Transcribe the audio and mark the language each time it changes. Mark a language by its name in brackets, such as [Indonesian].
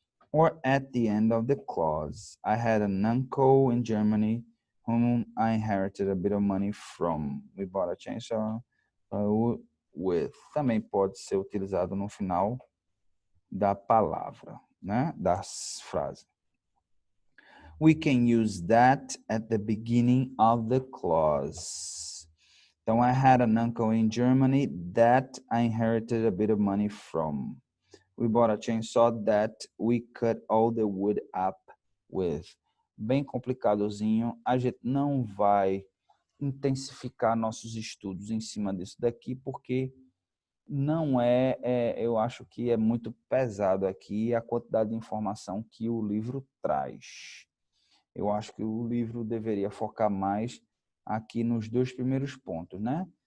[English] Or at the end of the clause, I had an uncle in Germany whom I inherited a bit of money from. We bought a chainsaw with. [Portuguese] Também pode ser utilizado no final da palavra, né? Das frases. [English] We can use that at the beginning of the clause. [Portuguese] Então, [English] I had an uncle in Germany that I inherited a bit of money from. We bought a chainsaw that we cut all the wood up with. [Portuguese] Bem complicadozinho. A gente não vai intensificar nossos estudos em cima disso daqui, porque não eu acho que é muito pesado aqui a quantidade de informação que o livro traz. Eu acho que o livro deveria focar mais aqui nos dois primeiros pontos, né?